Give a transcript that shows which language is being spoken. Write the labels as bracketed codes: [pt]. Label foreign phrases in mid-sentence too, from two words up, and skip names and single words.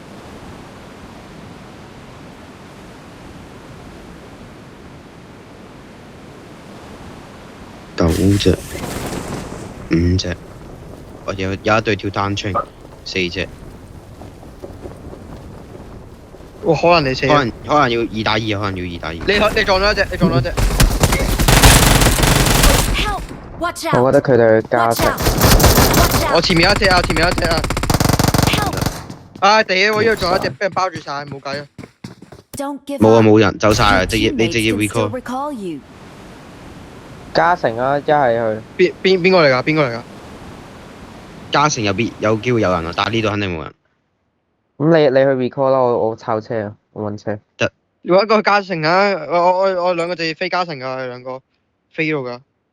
[yue] 9 隻，5隻，我有一隊跳單槍，4隻。哇，可能你死。可能要2打2，可能要2打2。你撞咗一隻， [en] Help! Watch [yue] 我 [en] out! [yue] 覺得佢哋加 [en] Watch [yue] 成 [en] out! Watch [yue] 我 [en] out! [yue] 前面有一隻啊！ [en] Help! [yue] 啊，屌！我呢度撞一隻，俾人包住晒，冇計啊！ [en] Don't give [yue] 冇啊 [en] up. [yue] 冇人，走晒啦！ [en] Your [yue] 你直接 [en] teammates can still recall。 recall you. [yue] 加成啊，一係去。邊個嚟㗎？嘉誠有機會有人啊，但係呢度肯定冇人。咁你去 recall 啦，我抄車啊，我揾車。如果一個去嘉誠啊，我兩個直接飛嘉誠㗎，我哋兩個飛到㗎。